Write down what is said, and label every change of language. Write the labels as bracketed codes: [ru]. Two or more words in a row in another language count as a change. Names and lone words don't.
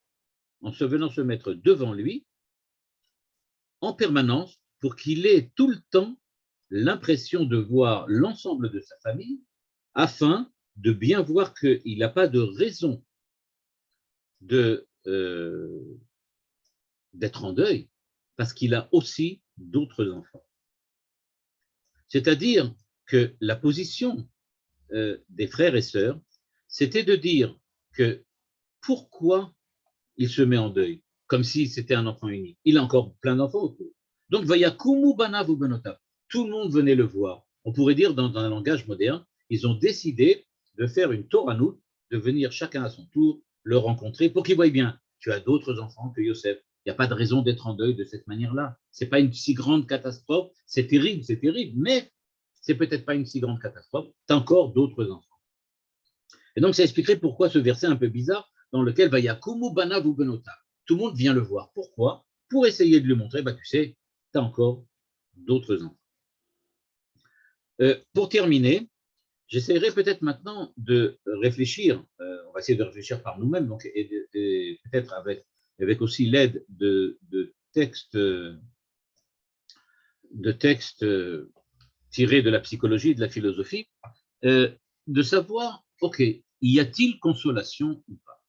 [fr] en permanence, pour qu'il ait tout le temps l'impression de voir l'ensemble de sa famille, afin de bien voir qu'il n'a pas de raison d'être en deuil, parce qu'il a aussi d'autres enfants. C'est-à-dire que la position des frères et sœurs, c'était de dire que pourquoi il se met en deuil, comme si c'était un enfant unique. Il a encore plein d'enfants autour. Donc, [he] ויקומו בניו ובנותיו. [fr] Tout le monde venait le voir. On pourrait dire dans un langage moderne, ils ont décidé de faire une Toranout, de venir chacun à son tour le rencontrer pour qu'il voie bien, tu as d'autres enfants que Yosef. Il n'y a pas de raison d'être en deuil de cette manière-là. Ce n'est pas une si grande catastrophe. C'est terrible, mais c'est peut-être pas une si grande catastrophe. Tu as encore d'autres enfants. Et donc, ça expliquerait pourquoi ce verset un peu bizarre dans lequel [he] ויקומו בניו ובנותיו. [fr] Tout le monde vient le voir. Pourquoi? Pour essayer de lui montrer, tu sais, tu as encore d'autres enfants. Pour terminer, j'essaierai peut-être maintenant de réfléchir, on va essayer de réfléchir par nous-mêmes, donc, et peut-être avec aussi l'aide de textes tirés de la psychologie et de la philosophie, de savoir, ok, y a-t-il consolation ou pas?